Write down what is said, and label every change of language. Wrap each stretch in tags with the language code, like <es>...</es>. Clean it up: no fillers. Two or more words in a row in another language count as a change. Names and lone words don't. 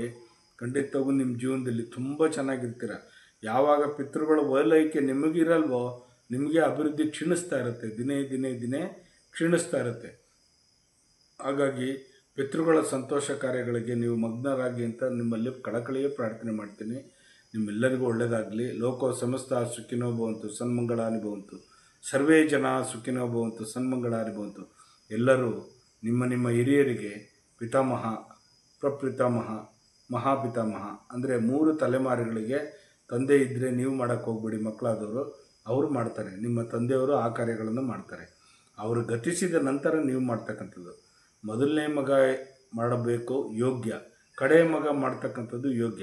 <kn>ಖಂಡಿತವಾಗೂ ನಿಮ್ಮ ಜೀವನದಲ್ಲಿ ತುಂಬ ಚೆನ್ನಾಗಿರ್ತೀರ. ಯಾವಾಗ ಪಿತೃಗಳ ಓಲೈಕೆ ನಿಮಗಿರಲ್ವೋ ನಿಮಗೆ ಅಭಿವೃದ್ಧಿ ಕ್ಷೀಣಿಸ್ತಾ ಇರುತ್ತೆ, ದಿನೇ ಕ್ಷೀಣಿಸ್ತಾ ಇರುತ್ತೆ. ಹಾಗಾಗಿ ಪಿತೃಗಳ ಸಂತೋಷ ಕಾರ್ಯಗಳಿಗೆ ನೀವು ಮಗ್ನರಾಗಿ ಅಂತ ನಿಮ್ಮಲ್ಲಿ ಕಳಕಳಿಯೇ ಪ್ರಾರ್ಥನೆ ಮಾಡ್ತೀನಿ. ನಿಮ್ಮೆಲ್ಲರಿಗೂ ಒಳ್ಳೆಯದಾಗಲಿ.</kn> <sa>ಲೋಕೋ ಸಮಸ್ತ ಸುಖಿನೋ ಭವಂತು, ಸನ್ಮಂಗಳಾನಿ ಭವಂತು, ಸರ್ವೇ ಜನ ಸುಖಿನೋ ಭವಂತು, ಸನ್ಮಂಗಳಾನಿ ಭವಂತು.</sa> <kn>ಎಲ್ಲರೂ ನಿಮ್ಮ ಹಿರಿಯರಿಗೆ ಪಿತಾಮಹ, ಪ್ರಪಿತಾಮಹ, ಮಹಾಪಿತಾಮಹ ಅಂದರೆ 3 ತಲೆಮಾರುಗಳಿಗೆ ತಂದೆ ಇದ್ದರೆ ನೀವು ಮಾಡೋಕ್ಕೆ ಹೋಗ್ಬೇಡಿ. ಮಕ್ಕಳಾದವರು ಅವರು ಮಾಡ್ತಾರೆ, ನಿಮ್ಮ ತಂದೆಯವರು ಆ ಕಾರ್ಯಗಳನ್ನು ಮಾಡ್ತಾರೆ. ಅವರು ಗತಿಸಿದ ನಂತರ ನೀವು ಮಾಡ್ತಕ್ಕಂಥದ್ದು. ಮೊದಲನೇ ಮಗ ಮಾಡಬೇಕು ಯೋಗ್ಯ, ಕಡೆ ಮಗ ಮಾಡ್ತಕ್ಕಂಥದ್ದು ಯೋಗ್ಯ.</kn>